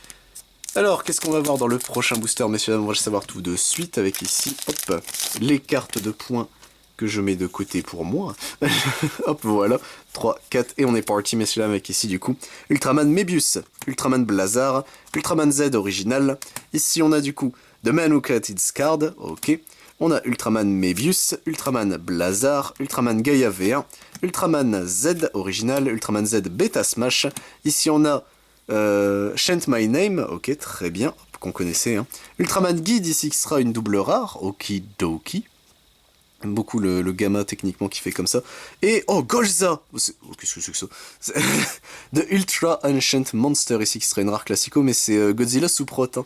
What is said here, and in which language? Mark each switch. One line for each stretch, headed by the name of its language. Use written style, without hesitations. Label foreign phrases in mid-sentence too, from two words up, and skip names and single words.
French: Alors, qu'est-ce qu'on va voir dans le prochain booster, messieurs, on va le savoir tout de suite avec ici, hop, les cartes de points que je mets de côté pour moi. Hop, voilà, 3, 4, et on est parti, messieurs, avec ici, du coup, Ultraman Mebius, Ultraman Blazar, Ultraman Z original. Ici, on a, du coup, The Man Who Created Scard, ok. On a Ultraman Mebius, Ultraman Blazar, Ultraman Gaia V1, Ultraman Z original, Ultraman Z Beta Smash. Ici, on a... Chant My Name, ok, très bien, qu'on connaissait. Hein. Ultraman Guide ici qui sera une double rare, okidoki. J'aime beaucoup le gamma techniquement qui fait comme ça. Et, oh, Golza oh, qu'est-ce que c'est que ça? The Ultra Ancient Monster ici qui sera une rare classico, mais c'est Godzilla sous prot. Hein.